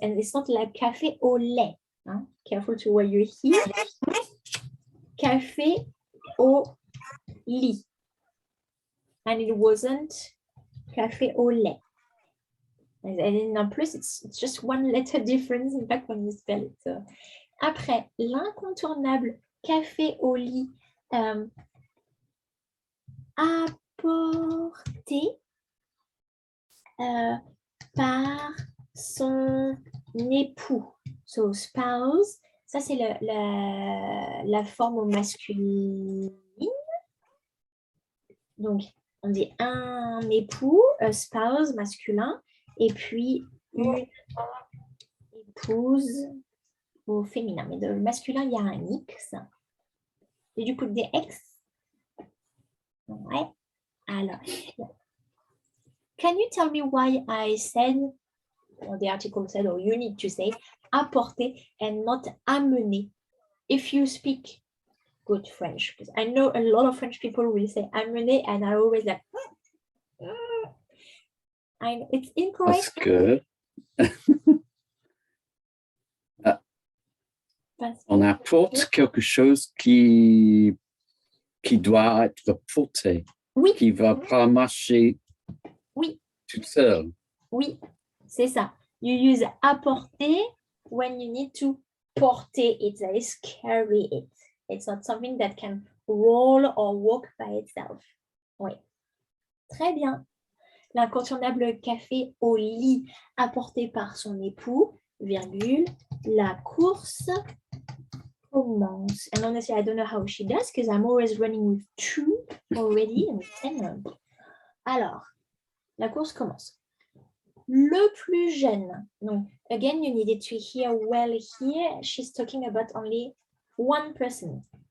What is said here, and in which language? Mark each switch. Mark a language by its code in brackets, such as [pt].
[en] And it's not like café au lait. Hein? Careful to what you hear. Café au lit. And it wasn't café au lait. And in plus, it's just one letter difference, in fact, when you spell it. So. [fr] Après, l'incontournable café au lit apporté par son époux. [en] So, spouse, [fr] ça c'est la forme masculine. Donc, on dit un époux, spouse masculin, et puis une épouse au féminin. Mais dans le masculin, il y a un X. Et du coup, des X. Ouais. [en] Alors, can you tell me why I said, or the article said, or you need to say, apporter and not amener if you speak good French? Because I know a lot of French people will say amener, and I always like, it's incorrect. [fr] Parce que on apporte quelque chose qui doit être porté, oui. Qui ne va pas marcher oui. tout seul. Oui, c'est ça. [en] You use apporter when you need to porter it, that is carry it. It's not something that can roll or walk by itself. [fr] Oui. Très bien. L'incontournable café au lit apporté par son époux, virgule, la course commence. [en] And honestly, I don't know how she does because I'm always running with 2 already. [fr] Alors, la course commence. Le plus jeune. Donc, [en] again, you needed to hear well here. She's talking about only one person.